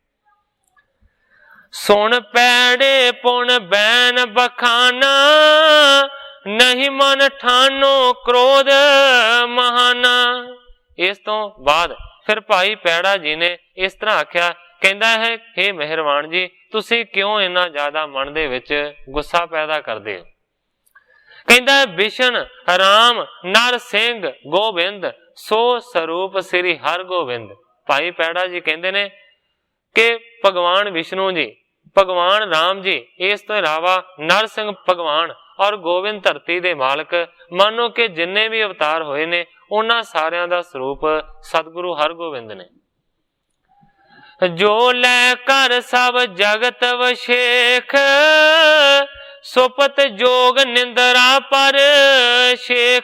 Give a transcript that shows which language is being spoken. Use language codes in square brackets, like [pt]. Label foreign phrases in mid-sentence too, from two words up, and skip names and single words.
[bra] सुन पैड़े पुन बैन बखाना, नहीं मन ठानो क्रोध महाना। [pa] ਇਸ ਤੋ ਬਾਅਦ ਫਿਰ ਭਾਈ ਪੈੜਾ ਜੀ ਨੇ ਇਸ ਤਰ੍ਹਾਂ ਆਖਿਆ, ਕਹਿੰਦਾ ਹੈ ਹੇ ਮਿਹਰਬਾਨ ਜੀ ਤੁਸੀ ਕਿਉਂ ਇੰਨਾ ਜ਼ਿਆਦਾ ਮਨ ਦੇ ਵਿਚ ਗੁੱਸਾ ਪੈਦਾ ਕਰਦੇ ਹੋ। [bra] कहंदा है बिशन राम नर सिंह गोबिंद, सो स्वरूप श्री हर गोबिंद। [pa] ਭਾਈ ਪੈੜਾ ਜੀ ਕਹਿੰਦੇ ਨੇ ਕਿ ਭਗਵਾਨ ਵਿਸ਼ਨੂੰ ਜੀ, ਭਗਵਾਨ ਰਾਮ ਜੀ, ਇਸ ਤੋ ਇਲਾਵਾ ਨਰ ਸਿੰਘ ਭਗਵਾਨ ਔਰ ਗੋਵਿੰਦ ਧਰਤੀ ਦੇ ਮਾਲਕ, ਮਾਨੋ ਕਿ ਜਿੰਨੇ ਭੀ ਅਵਤਾਰ ਹੋਏ ਨੇ ਉਨ੍ਹਾਂ ਸਾਰਿਆਂ ਦਾ ਸਰੂਪ ਸਤਿਗੁਰੂ ਹਰਗੋਬਿੰਦ ਨੇ। [bra] जो लै कर सब जगत वशेख, सुपत जोग निंदरा पर शेख।